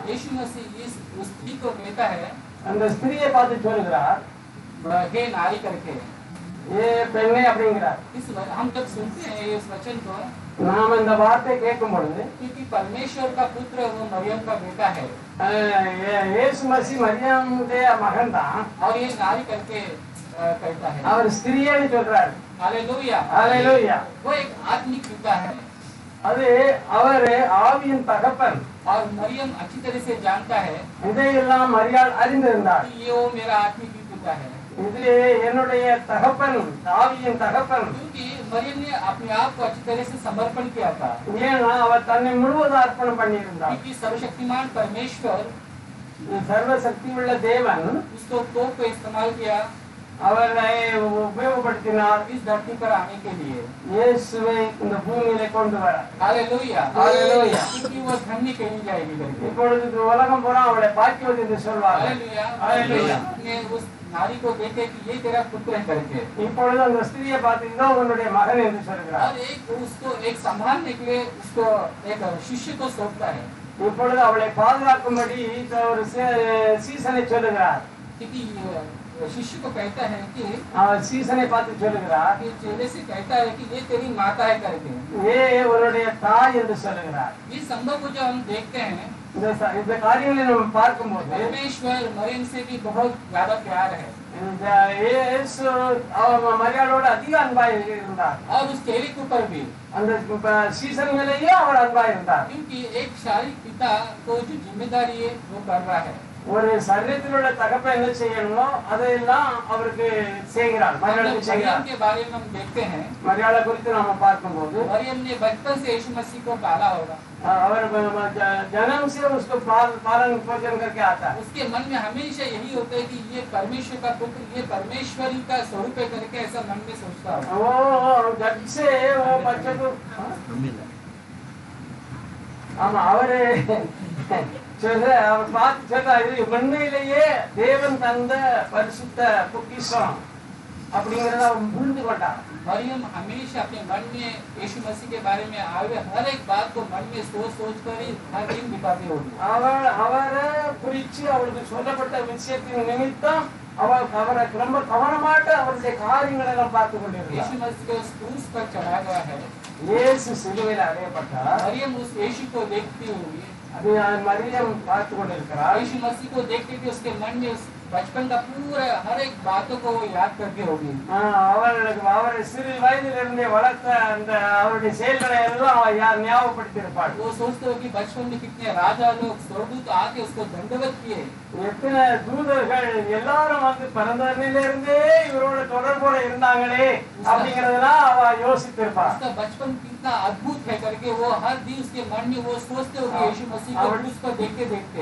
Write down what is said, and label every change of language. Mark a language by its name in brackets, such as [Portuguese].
[Hindi] यीशु मसीह उस स्त्री को कहता है, [Tamil] அந்த ஸ்திரியை பார்த்து சொல்லுகிறார், [Hindi] हे नारी करके। [Tamil] ஏ பெண்ணே அப்படிங்கிறார். [Hindi] हम जब सुनते हैं इस वचन को, [Tamil] நாம் இந்த வார்த்தை கேட்கும் பொழுது [Hindi] क्योंकि परमेश्वर का पुत्र वो मरियम का बेटा है [Tamil] இயேசு மसीह மரியாமுடைய மகன் தான். [Hindi] और ये नारी करके कहता है। [Tamil] அவர் ஸ்திரியேன்னு சொல்றாரு. [Hindi] हालेलुया। हालेलुया। वो एक आत्मिक पिता है [Tamil] அது அவர் ஆவியின் தகப்பன். [Hindi] और मरियम अच्छी तरह से जानता है [Tamil] இதையெல்லாம் மரியாள் அறிந்திருந்தார். [Hindi] कि ये वो मेरा आत्मिक पिता है, [Tamil] இதிலே என்னுடைய தகப்பன் ஆவியின் தகப்பன். [Hindi] क्योंकि मरियम ने अपने आप को अच्छी तरह से समर्पण किया था। [Tamil] ஏன்னா அவர் தன்னை முழுவதும் அர்ப்பணம் பண்ணியிருந்தார். [Hindi] क्योंकि सर्वशक्तिमान परमेश्वर [Tamil] சர்வசக்தி உள்ள தேவன் [Hindi] उसको तोप को इस्तेमाल किया [Tamil] அவரை உபயோகப்படுத்தினார் [Hindi] इस धरती पर आने के लिए। [Tamil] இயேசுவை இந்த பூமியிலே கொண்டு வர. [Hindi] हालेलुया। हालेलुया। क्योंकि वो धन्य कही जाएगी करके। [Tamil] இப்பொழுது இந்த உலகம் பூரா அவளை பாக்கியவதி என்று சொல்வார்கள். [Hindi] हालेलुया। हालेलुया। ने उस नारी को देखे कि ये तेरा पुत्र है करके, [Tamil] இப்பொழுது அந்த ஸ்திரியை பார்த்து இதோ உன்னுடைய மகன் என்று சொல்கிறார். [Hindi] और एक उसको एक संभालने के लिए उसको एक शिष्य को सौंपता है। [Tamil] இப்பொழுது அவளை பாதுகாக்கும்படி ஒரு சீசனை சொல்லுகிறார். [Hindi] क्योंकि शिष्य को कहता है कि [Tamil] அவர் சீசனை பார்த்து சொல்லுகிறார், [Hindi] चेले से कहता है कि ये तेरी माता है करके। [Tamil] ஏ உன்னுடைய தாய் என்று சொல்லுகிறார். [Hindi] इस संभव को जब हम देखते हैं, [Tamil] இந்த காரியங்களை நம்ம பார்க்கும்போது [Hindi] परमेश्वर मरियम से भी बहुत ज्यादा प्यार है [Tamil] இந்த இயேசு மரியாளோட அதிக அன்பாய் இருந்தார். [Hindi] और उस चेले के ऊपर भी, [Tamil] அந்த சீசன் மேலேயே அவர் அன்பாய் இருந்தார். [Hindi] क्योंकि एक शारीरिक पिता को जो जिम्मेदारी है वो कर रहा है। [Tamil] ஒரு சரீரத்தில் உள்ள தகப்பன் என்ன செய்யணுமோ அதையெல்லாம் அவருக்கு செய்கிறார். மரியாளுக்கு செய்கிறார். [Hindi] मरियम के बारे में हम देखते हैं, [Tamil] மரியாளை குறித்து நாம பார்க்கும்போது [Hindi] मरियम ने बचपन से यीशु मसीह को पाला होगा। [Tamil] அவர் जन्म से उसको पालन पोषण करके आता है. [Hindi] उसके मन में हमेशा यही होता है कि ये परमेश्वर का पुत्र, ये परमेश्वरी का स्वरूप है करके ऐसा मन में सोचता है। वो जब से वो बच्चे को [Tamil] ஆமா அவரு சொல்ற அவர் பார்த்து சொல்றாரு, இது உண்மையிலேயே தேவன் தந்த பரிசுத்த பொக்கிஷம் அப்படிங்கறத அவர் புரிந்து கொண்டார். [Hindi] मरियम हमेशा अपने मन में यीशु मसीह के बारे में आए हर एक बात को मन में सोच सोच कर ही हर दिन बिताती होगी। [Tamil] அவரை குறித்து அவருக்கு சொல்லப்பட்ட விஷயத்தின் நிமித்தம் அவரை ரொம்ப கவனமாட்ட அவருடைய காரியங்களை எல்லாம் பார்த்து கொண்டிருக்கிறார். [Hindi] यीशु मसीह को उस क्रूस पर चढ़ाया गया है। [Tamil] இயேசு சிலுவையில் அறையப்பட்டார். [Hindi] मरियम उस यीशु को देखती हुई, [Tamil] அது மரியம் பார்த்து கொண்டிருக்கிறார். [Hindi] यीशु मसीह को देखते हुए उसके मन में उस बचपन का पूरा हर एक बातों को वो याद करके होगी। [Tamil] அவரை சிறு வயதிலிருந்தே வளர்த்த அந்த அவருடைய செயல்களை எல்லாம் யார் ஞாபகப்படுத்தி இருப்பார். [Hindi] वो सोचते हो कि बचपन में कितने राजा लोग स्वर्गदूत आके उसको दंडवत किए, [Tamil] எத்தனை தூதர்கள் எல்லாரும் வந்து பிறந்ததிலிருந்தே இவரோட தொடர்போட இருந்தாங்களே அப்படிங்கறதெல்லாம் அவ யோசித்திருப்பார். [Hindi] उसका बचपन कितना अद्भुत है करके वो हर दिन उसके मन में वो सोचते हो कि यीशु मसीह को क्रूस पर देखते देखते